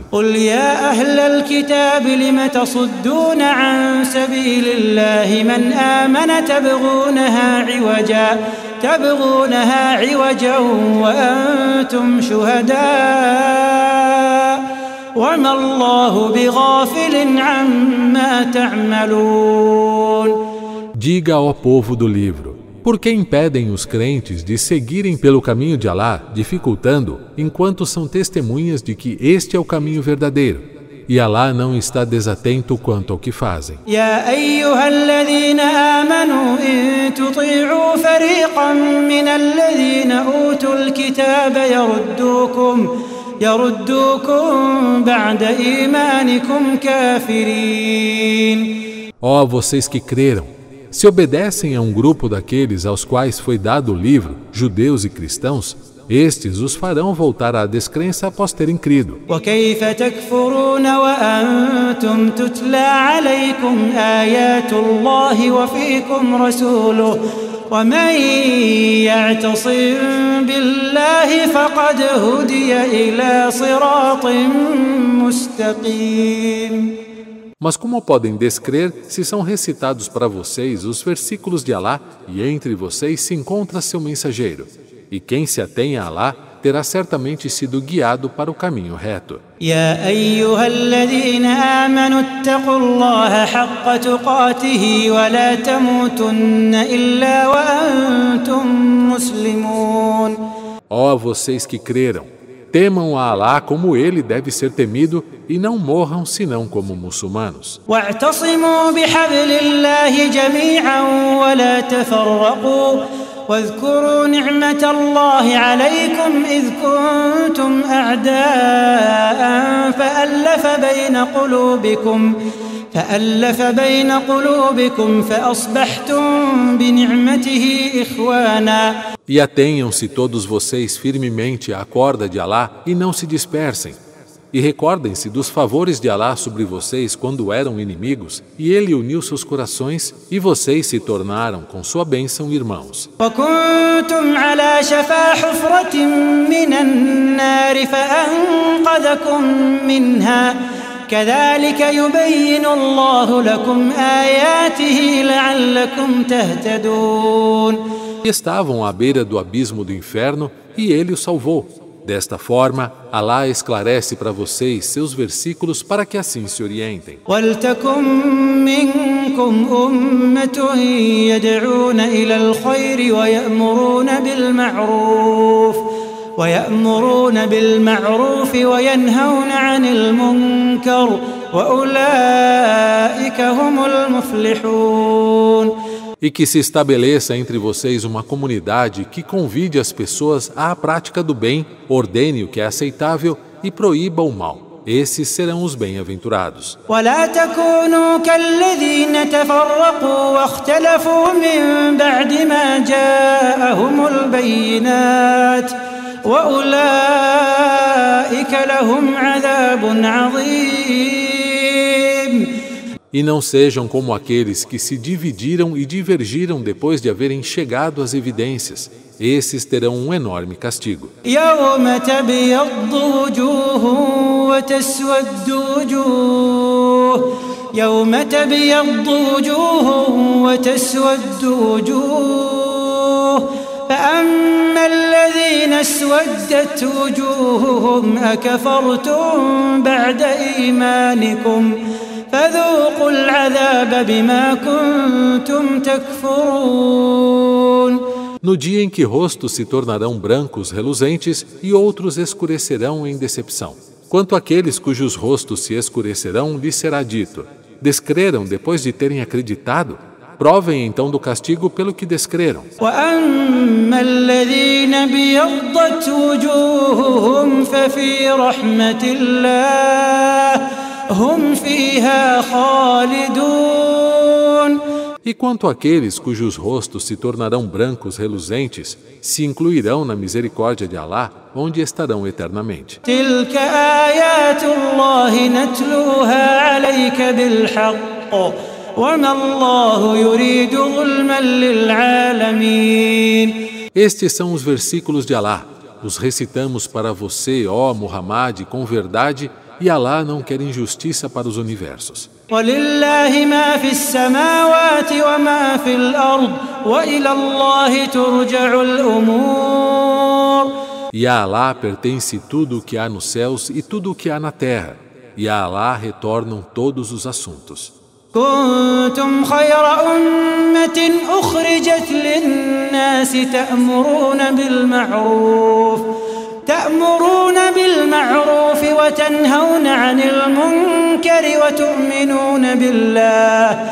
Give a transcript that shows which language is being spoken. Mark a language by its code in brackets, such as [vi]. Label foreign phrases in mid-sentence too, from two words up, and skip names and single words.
[ar] قل يا أهل الكتاب لم تصدون عن سبيل الله من آمن تبغونها عوجا وأنتم شهداء وما الله بغافل عما تعملون. [pt] Diga, ó povo do livro, por que impedem os crentes de seguirem pelo caminho de Alá, dificultando, enquanto são testemunhas de que este é o caminho verdadeiro, e Alá não está desatento quanto ao que fazem. [ar] يا أيها الذين آمنوا إن تطيعوا فريقا من الذين أوتوا الكتاب يردوكم بعد إيمانكم كافرين. [pt] Ó vocês que creram, se obedecem a um grupo daqueles aos quais foi dado o livro, judeus e cristãos, estes os farão voltar à descrença após terem crido. [ar] وكيف تكفرون وأنتم تتلى عليكم آيات الله وفيكم رسوله ومن يعتصم بالله فقد هدي إلى صراط مستقيم. [pt] Mas como podem descrer se são recitados para vocês os versículos de Alá e entre vocês se encontra seu mensageiro? E quem se atém a Alá terá certamente sido guiado para o caminho reto. [ar] يا أيها الذين آمنوا اتقوا الله حق تقاته ولا تموتن إلا وأنتم مسلمون. [pt] Ó vocês que creram, Temam a Alá como ele deve ser temido e não morram senão como muçulmanos. [ar] واعتصموا بحبل الله جميعا ولا تفرقوا واذكروا نعمة الله عليكم إذ كنتم أعداء فألف بين قلوبكم فأصبحتم بنعمته إخوانا. [pt] E atenham-se todos vocês firmemente à corda de Alá e não se dispersem. E recordem-se dos favores de Alá sobre vocês quando eram inimigos, e Ele uniu seus corações, e vocês se tornaram, com sua bênção, irmãos. [ar] وكنتم على شفا حفرة من النار فأنقذكم منها كذلك يبين الله لكم آياته لعلكم تهتدون. [pt] E estavam à beira do abismo do inferno, e Ele os salvou. Desta forma, Alá esclarece para vocês seus versículos para que assim se orientem. [ar] وَلْتَكُن مِّنكُمْ أُمَّةٌ يَدْعُونَ إِلَى الْخَيْرِ وَيَأْمُرُونَ بِالْمَعْرُوفِ وَيَنْهَوْنَ عَنِ الْمُنكَرِ وَأُولَٰئِكَ هُمُ الْمُفْلِحُونَ. [pt] E que se estabeleça entre vocês uma comunidade que convide as pessoas à prática do bem, ordene o que é aceitável e proíba o mal. Esses serão os bem-aventurados. [ar] ولا تكونوا كالذين تفرقوا واختلفوا من بعد ما جاءهم البينات وأولئك لهم عذاب عظيم. [pt] E não sejam como aqueles que se dividiram e divergiram depois de haverem chegado às evidências. Esses terão um enorme castigo. [ar] يوم تبيض وجوه وتسود وجوه فأما الذين اسودت وجوههم أكفرتم بعد إيمانكم فذوقوا العذاب بما كنتم تكفرون. [pt] No dia em que rostos se tornarão brancos reluzentes e outros escurecerão em decepção. Quanto àqueles cujos rostos se escurecerão, lhes será dito: descreram depois de terem acreditado? Provem então do castigo pelo que descreram. [ar] وَأَمَّا الَّذِينَ ابْيَضَّتْ وُجُوهُهُمْ فَفِي رَحْمَةِ اللَّهِ هُمْ فِيهَا خَالِدُونَ. [pt] E quanto àqueles cujos rostos se tornarão brancos reluzentes, se incluirão na misericórdia de Alá, onde estarão eternamente. [ar] تِلْكَ آيَاتُ اللَّهِ نَتْلُوهَا عَلَيْكَ بِالْحَقِّ وَمَا اللَّهُ يُرِيدُ ظُلْمًا لِلْعَالَمِينَ. [pt] Estes são os versículos de Alá. Os recitamos para você, ó Muhammad, com verdade, e Alá não quer injustiça para os universos. [ar] وَلِلَّهِ مَا فِي السَّمَاوَاتِ وَمَا فِي الْأَرْضِ وَإِلَى اللَّهِ تُرْجَعُ الْأُمُورُ. [pt] E a Alá pertence tudo o que há nos céus e tudo o que há na terra. E a Alá retornam todos os assuntos. [ar] كنتم خير أمة أخرجت للناس تأمرون بالمعروف وتنهون عن المنكر وتؤمنون بالله.